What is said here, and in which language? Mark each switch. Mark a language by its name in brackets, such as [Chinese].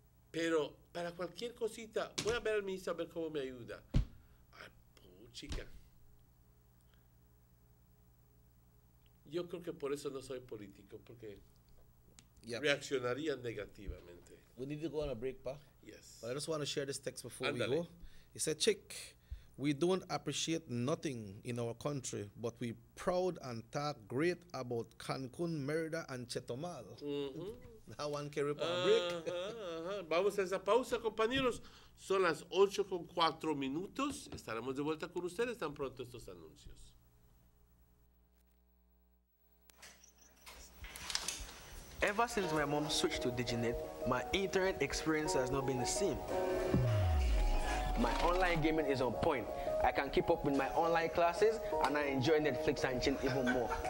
[Spanish] Pero para cualquier cosita, voy a ver al ministro a ver cómo me ayuda. Ay, puchica. Yo creo que por eso no soy político, porque reaccionaría negativamente. [English] We need to go on a break, Pa. Yes. But I just want to share this text before [Spanish] Ándale. [English] we go. He said, Chick, we don't appreciate nothing in our country, but we proud and talk great about Cancun, Mérida, and Chetumal. That one carry for a break. [Spanish] Vamos a esa pausa, compañeros. Son las 8:04. Estaremos de vuelta con ustedes tan pronto estos anuncios. [English] Ever since my mom switched to Diginet, my internet experience has not been the same. My online gaming is on point. I can keep up with my online classes and I enjoy Netflix and chill even more.